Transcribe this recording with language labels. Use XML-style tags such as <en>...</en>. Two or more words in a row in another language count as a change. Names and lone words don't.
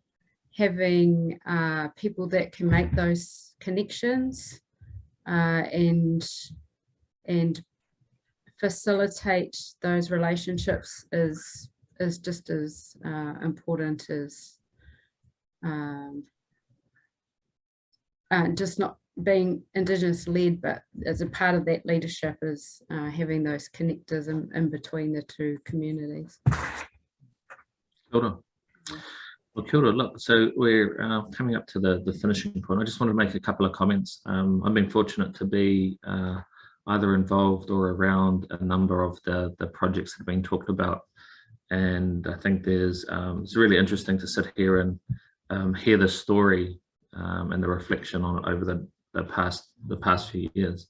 <en>people that can make those connections and facilitate those relationships is just as important as just not being Indigenous led, but as a part of that leadership is having those connectors in between the two communities.</en> <mi>Kia ora. Well, kia ora.</mi> <en>Look, so we're coming up to the finishing point. I just want to make a couple of comments. I've been fortunate to be either involved or around a number of the projects that have been talked about, and I think it's really interesting to sit here and hear the story and the reflection on it over the past few years.</en>